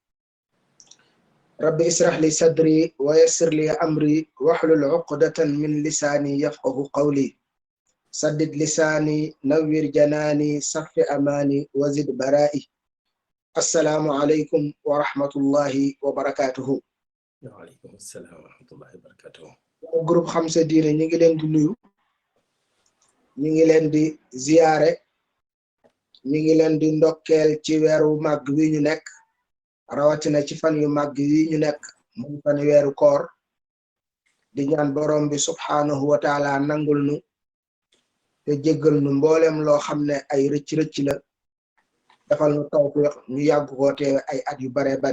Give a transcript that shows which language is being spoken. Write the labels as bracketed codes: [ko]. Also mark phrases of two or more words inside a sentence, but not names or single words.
[ar] ربي اسرح لي صدري ويسر لي أمري واحلل عقدة من لساني يفقه قولي. سدد لساني نوّر جناني صف أماني وزد برائي. السلام عليكم ورحمة الله وبركاته. وعليكم السلام ورحمة الله وبركاته. [wo] groupe xam sa diine ñi ngi leen di nuyu, ñi ngi leen di ziyaare, ñi ngi leen di ndokkeel ci weeru màgg wi ñu nekk, rawatina ci fan yu màgg yi ñu nekk muy fan weeru koor, di ñaan borom bi [ar] سبحانه وتعالى [wo] nangul nu te jéggal nu mboolem loo xam ne ay rëcc-rëcc la, defal nu tawfiq ñu yàgg koo teewe ay at yu bare bari.